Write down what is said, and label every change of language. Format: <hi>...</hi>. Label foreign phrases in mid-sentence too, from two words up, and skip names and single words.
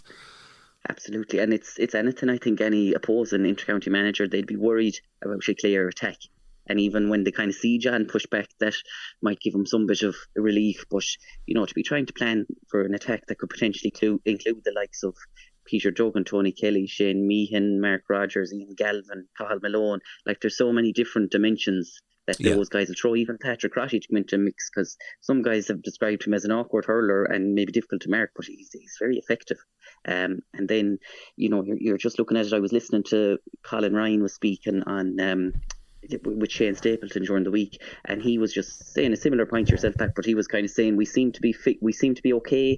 <en>Absolutely, and it's anything. I think any opposing inter-county manager, they'd be worried about a Clare attack. And even when they kind of see John push back, that might give them some bit of relief. But, to be trying to plan for an attack that could potentially include the likes of Peter Duggan, Tony Kelly, Shane Meehan, Mark Rogers, Ian Galvin, Cathal Malone. Like, there's so many different dimensions that those guys will throw. Even Patrick Crotty to come into a mix, because some guys have described him as an awkward hurler and maybe difficult to mark, but he's very effective. And then, you're just looking at it. I was listening to Colin Ryan was speaking on with Shane Stapleton during the week, and he was just saying a similar point to yourself, Pat, but he was kind of saying we seem to be fit, we seem to be okay.</en>